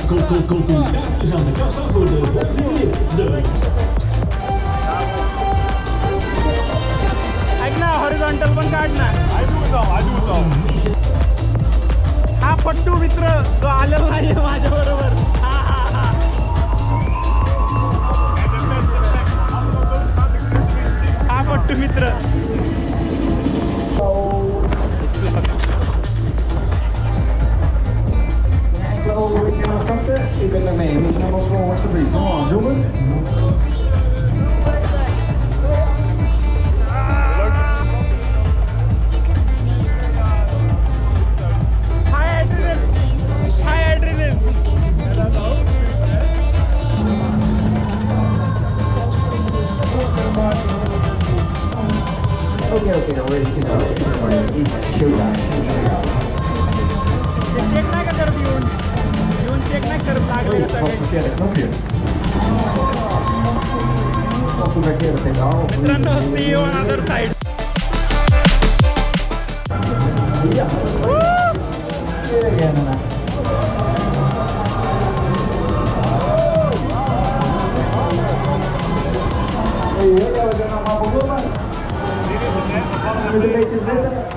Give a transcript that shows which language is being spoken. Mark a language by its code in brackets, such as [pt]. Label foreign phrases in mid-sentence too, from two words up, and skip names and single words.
[nl] Autocomplimenten aan de kassa voor de volgende rit. [mr] ऐक ना हॉरिझॉन्टल पण काढ ना. हा पट्टू मित्र जो आलेला नाहीये माझ्या बरोबर. हा पट्टू मित्र. [nl] Ik kan starten. Ik ben ermee. We zijn nog gewoon alsjeblieft. Kom aan, zoomen. [en] High adrenaline. Okay, we're ready to go. Everybody, it's showtime. [mr] चेक नाही का करत येऊन चेक नाही करत लागले का [nl] Wat [mr] सगळे. [nl] verkeerde knopje. Wat een verkeerde pedaal. [en] मित्रांनो see you on other side. [nl] Ja. Ja, daarna. Ja, we zijn allemaal begonnen. Moet een beetje zitten.